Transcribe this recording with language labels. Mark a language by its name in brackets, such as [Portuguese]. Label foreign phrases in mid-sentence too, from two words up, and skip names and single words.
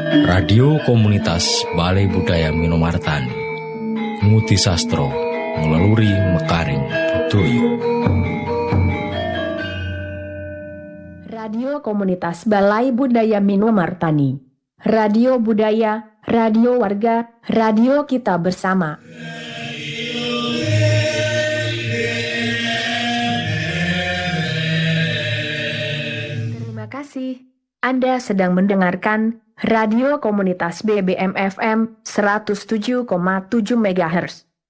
[Indonesian] Radio Komunitas Balai Budaya Minomartani, [Javanese] Nguti Sastro, Ngelaluri Mekaring Budoyo. [Indonesian] Radio Komunitas Balai Budaya Minomartani, Radio Budaya, Radio Warga, Radio Kita Bersama. Terima kasih. Anda sedang mendengarkan Radio Komunitas BBM FM 107,7 MHz.